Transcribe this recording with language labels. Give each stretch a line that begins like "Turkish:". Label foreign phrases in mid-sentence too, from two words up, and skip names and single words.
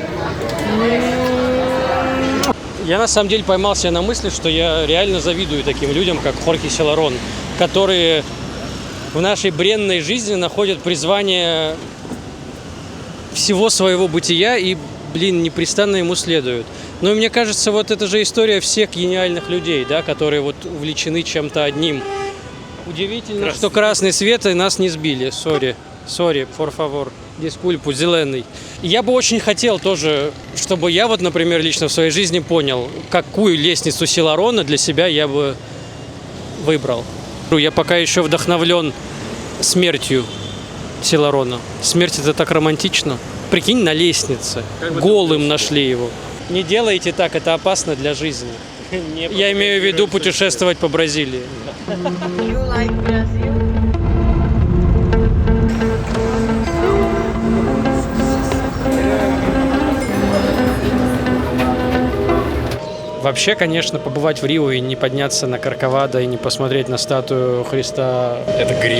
Russian: Я на самом деле поймал себя на мысли, что я реально завидую таким людям, как Хорхе Силарон, которые в нашей бренной жизни находят призвание всего своего бытия и, непрестанно ему следуют. Но мне кажется, вот это же история всех гениальных людей, да, которые вот увлечены чем-то одним. Удивительно, что красный свет и нас не сбили. Сори,
Portuguese: por favor,
Russian: дискульпу, зеленый. Я бы очень хотел тоже, чтобы я вот, например, лично в своей жизни понял, какую лестницу Силарона для себя я бы выбрал. Я пока еще вдохновлен смертью Силарона. Смерть — это так романтично. Прикинь, на лестнице. Голым нашли его. Не делайте так, это опасно для жизни. Я имею в виду путешествовать по Бразилии.
English: You like Brazil?
Russian: Вообще, конечно, побывать в Рио и не подняться на Корковадо и не посмотреть на статую Христа — это грех.